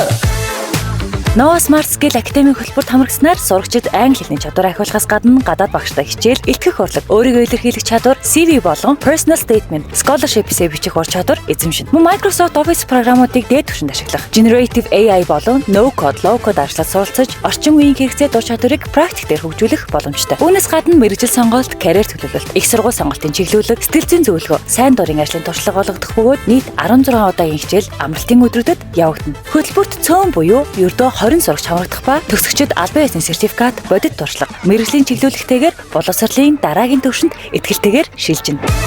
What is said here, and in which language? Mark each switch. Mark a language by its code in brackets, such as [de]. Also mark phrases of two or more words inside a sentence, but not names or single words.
[mn] Nova Smart Skill Academy хөтөлбөрт хамрагснаар сурагчид англи хэлний чадвараа ахиулахаас гадна гадаад багштай хичээл, илтгэх урлаг, өөрийгөө илэрхийлэх чадвар, CV болон [en] personal statement, [mn] scholarship-ийг бичих ур чадвар эзэмшинэ. Мөн Microsoft Office програмуудыг дээд түвшинд ашиглах, [en] generative AI [mn] болон [en] no code, low code [mn] арчлал суралцаж, орчин үеийн хэрэгцээ дур чадварыг практик дээр хөгжүүлэх боломжтой. Үүнээс гадна мэргэжил сонголт, карьер төлөвлөлт, их сургууль сонголтын чиглүүлэг, сэтгэл зүйн зөвлөгөө, сайн дурын ажлын туршлага олгох бөгөөд нийт 16 удаагийн хичээл амралтын өдрүүдэд явагдана. Хөтөлбөрт цөөн буюу ердөө 20 сурагч хамрагдах ба төгсөгчид албан ёсны сертификат, бодит туршлага, мэргэжлийн чиглүүлэгтэйгээр боловсролын дараагийн түвшинд итгэлтэйгээр шилжинэ.